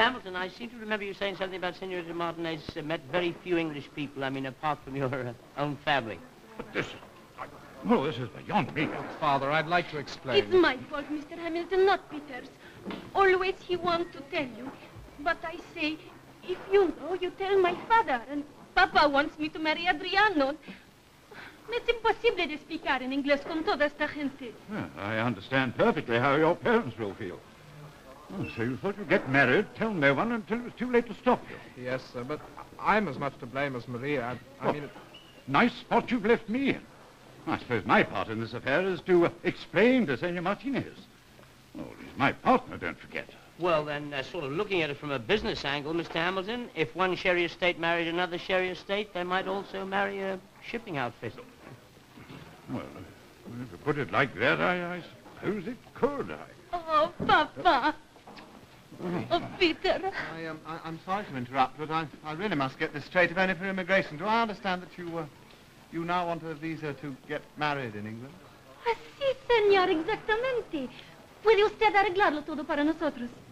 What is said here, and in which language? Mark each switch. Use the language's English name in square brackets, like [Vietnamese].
[English] Hamilton, I seem to remember you saying something about Senorita Martinez met very few English people, I mean, apart from your own family. But this is beyond me. Father, I'd like to explain. It's my fault, Mr. Hamilton, not Peter's. Always he wants to tell you. But I say, if you know, you tell my father. And Papa wants me to marry Adriano. [Spanish] Es imposible de explicar en inglés con toda esta gente. [English] Yeah, I understand perfectly how your parents will feel. Oh, so you thought you'd get married, tell no one until it was too late to stop you. Yes, sir, but I'm as much to blame as Maria. I mean... Nice spot you've left me in. I suppose my part in this affair is to explain to Senor Martinez. Oh, he's my partner, don't forget. Well, then, sort of looking at it from a business angle, Mr. Hamilton, if one sherry estate married another sherry estate, they might also marry a shipping outfit. Well, if you put it like that, I suppose it could. Oh, Papa. Oh, Peter. I'm sorry to interrupt, but I really must get this straight, if only for immigration. Do I understand that you now want a visa to get married in England? [Spanish] Ah, sí, señor, exactamente. ¿Puede usted arreglarlo todo para nosotros?